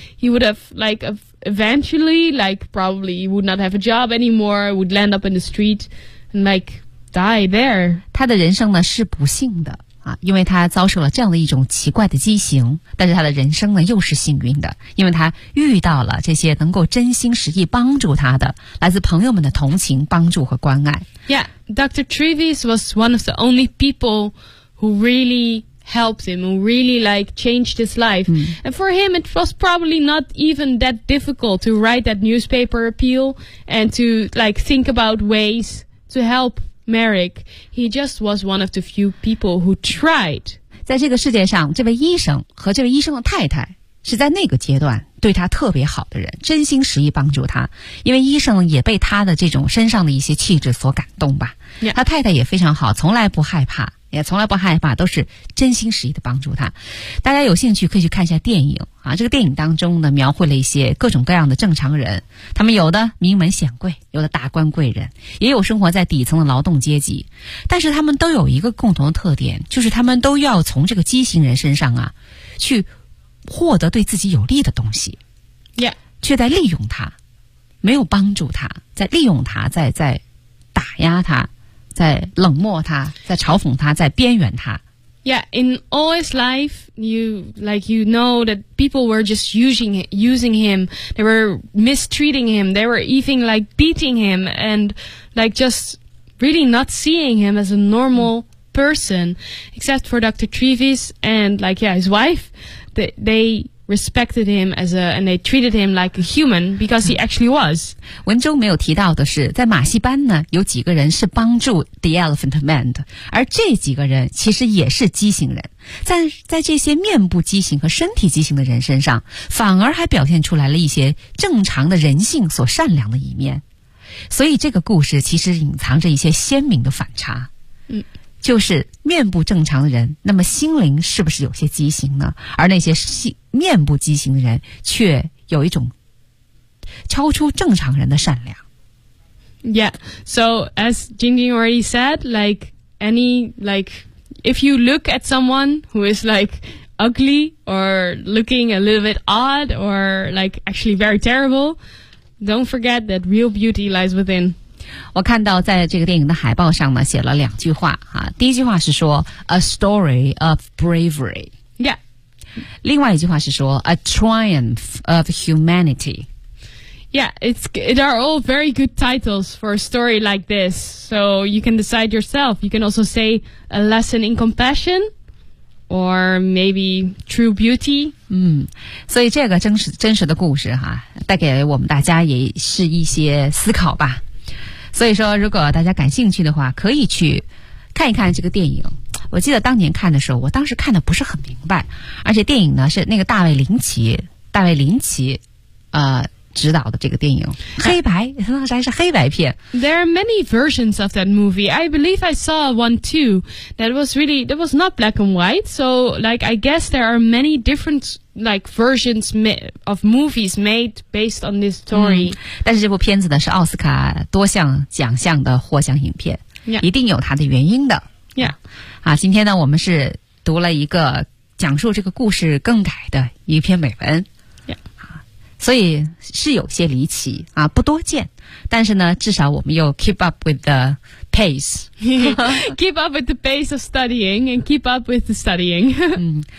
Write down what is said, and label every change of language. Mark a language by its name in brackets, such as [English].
[English] He would have like eventually, like probably, he would not have a job anymore. Would land up in the street, and like. Die there. [Chinese] 他的人生呢是不幸的啊，因为他遭受了这样的一种奇怪的畸形。但是他的人生呢又是幸运的，因为他遇到了这些能够真心实意帮助他的来自朋友们的同情、帮助和关爱。 [English] Yeah, Dr. Trevis was one of the only people who really helped him, who really like changed his life. And for him, it was probably not even that difficult to write that newspaper appeal and to like think about ways to help. Merrick, he just was one of the few people who tried. [Chinese] 在这个世界上，这位医生和这位医生的太太是在那个阶段对他特别好的人，真心实意帮助他。因为医生也被他的这种身上的一些气质所感动吧。 [English] Yeah. [Chinese] 他太太也非常好，从来不害怕，也从来不害怕，都是真心实意的帮助他。大家有兴趣可以去看一下电影啊，这个电影当中呢，描绘了一些各种各样的正常人，他们有的名门显贵，有的达官贵人，也有生活在底层的劳动阶级，但是他们都有一个共同的特点，就是他们都要从这个畸形人身上啊，去获得对自己有利的东西，却在利用他，没有帮助他，在利用他，在打压他。在冷漠他，在嘲讽他，在边缘他。 [English] Yeah, in all his life, you know that people were just using him. They were mistreating him. They were even like beating him and like just really not seeing him as a normal person, except for Dr. Trevis and like yeah, his wife. They respected him and they treated him like a human because he actually was. [Chinese] 文中没有提到的是，在马戏班呢，有几个人是帮助 The Elephant Man 的，而这几个人其实也是畸形人。在这些面部畸形和身体畸形的人身上，反而还表现出来了一些正常的人性所善良的一面。所以这个故事其实隐藏着一些鲜明的反差。嗯。就是面部正常的人，那么心灵是不是有些畸形呢？而那些面部畸形的人却有一种超出正常人的善良。 [English] Yeah. So as Jingjing already said, like any, like if you look at someone who is like ugly or looking a little bit odd or like actually very terrible, don't forget that real beauty lies within. [Chinese] 我看到在这个电影的海报上呢写了两句话、啊、第一句话是说 [English] A story of bravery、 yeah. [Chinese] 另外一句话是说 [English] A triumph of humanity Yeah, it are all very good titles for a story like this So you can decide yourself You can also say A lesson in compassionOr maybe true beauty. [Chinese] 所以这个真实的故事哈、啊，带给我们大家也是一些思考吧。所以说，如果大家感兴趣的话，可以去看一看这个电影。我记得当年看的时候，我当时看的不是很明白，而且电影呢是那个大卫林奇，指导的这个电影，黑白，当时还是黑白片。 [English] There are many versions of that movie. I believe I saw one too. That was not black and white. So, like, I guess there are many different like versions of movies made based on this story.、嗯、 [Chinese] 但是这部片子呢是奥斯卡多项奖项的获奖影片， [English] yeah. [Chinese] 一定有它的原因的。 [English] Yeah. [Chinese] 啊，今天呢，我们是读了一个讲述这个故事更改的一篇美文。所以是有些离奇啊，不多见，但是呢，至少我们又 [English] keep up with the pace. keep up with the pace of studying and keep up with the studying.